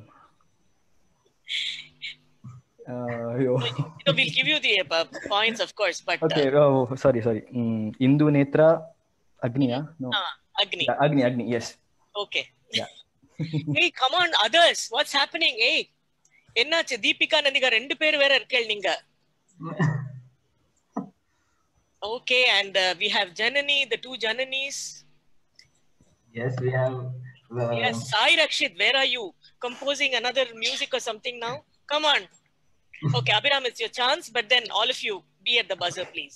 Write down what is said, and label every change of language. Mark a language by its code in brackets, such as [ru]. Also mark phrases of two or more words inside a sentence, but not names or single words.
[en] We'll give you the points, of course, but... Okay, sorry. Indu Netra, Agniya? No. Agni. Yeah, Agni, yes. Okay. Yeah. Hey, come on, others. What's happening? [ta] Hey, என்னாச்சு Deepika Nandiga ரெண்டு பேர் வேற இருக்கீங்க. [en] Okay, and we have Janani, the two Jananis. Yes, we have. Yes, Sai Rakshit, where are you? Composing another music or something now? Come on. Okay, Abhiram, it's your chance, but then all of you be at the buzzer, please.